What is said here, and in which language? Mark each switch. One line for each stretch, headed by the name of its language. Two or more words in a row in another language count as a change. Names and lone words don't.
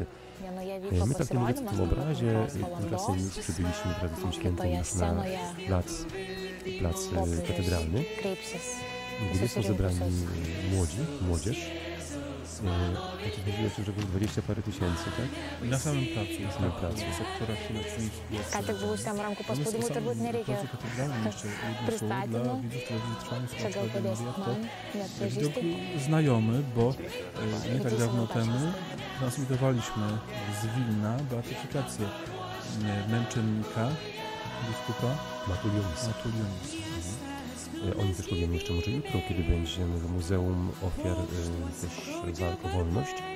Polish: My tak nie mówiąc o tym obrazie, tymczasem już przybyliśmy wraz z tym świętem już na plac katedralny, gdzie są zebrani młodzież. Mówiłeś, że było 20 parę tysięcy, tak? Na samym placu. Na samym placu.
Lithuanian: Ką tik buvusiam rankų paspaudimui turbūt nereikia pristatymų. Čia gal padėsit man, neatpažįsti.
Polish: Znajomy, bo nie tak dawno temu transmitowaliśmy z Wilna beatyfikację męczennika, biskupa Matulionisa. Oni też powiemy jeszcze może jutro, kiedy będziemy w Muzeum Ofiar też Walk o Wolność.